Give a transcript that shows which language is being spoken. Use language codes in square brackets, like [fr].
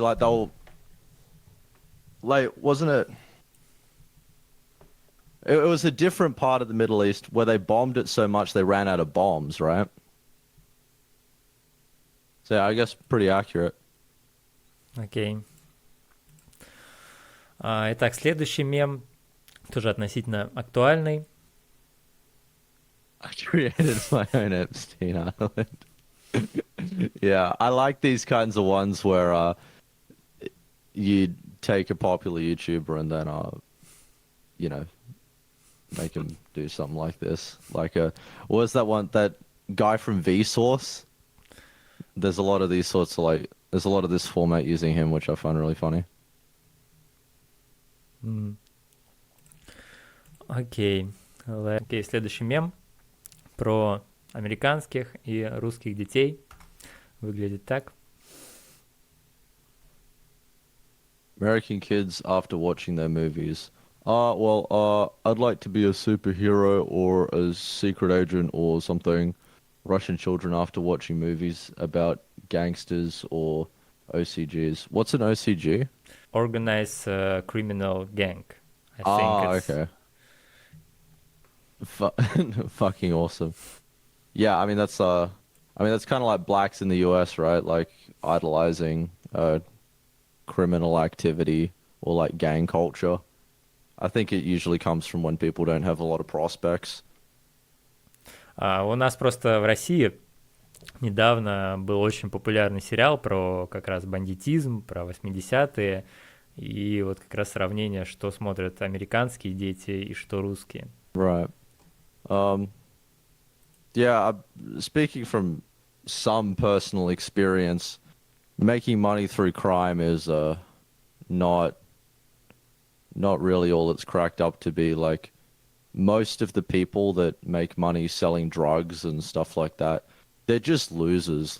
[en] Like they'll like wasn't it? It was a different part of the Middle East where they bombed it so much they ran out of bombs, right? So yeah, I guess pretty accurate. [ru] Окей. Итак, следующий мем тоже относительно актуальный. [en] I created my own Epstein Island. Yeah, I like these kinds of ones where you take a popular YouTuber and then you know make him do something like this. Like what was that one? That guy from Vsauce. There's a lot of these sorts of like. There's a lot of this format using him, which I find really funny. [ru] Окей. Окей, следующий мем про американских и русских детей. Выглядит так. [en] American kids after watching their movies. I'd like to be a superhero or a secret agent or something. Russian children after watching movies about gangsters or OCGs. What's an OCG? Organized Criminal Gang. I think it's... Okay. Fucking awesome. Yeah, I mean that's kind of like blacks in the US, right? Like idolizing criminal activity or like gang culture. I think it usually comes from when people don't have a lot of prospects. [ru] У нас просто в России недавно был очень популярный сериал про как раз бандитизм, про 80-е, и вот как раз сравнение, что смотрят американские дети и что русские. [en] Right. Speaking from some personal experience, making money through crime is not really all it's cracked up to be. Like most of the people that make money selling drugs and stuff like that, they're just losers.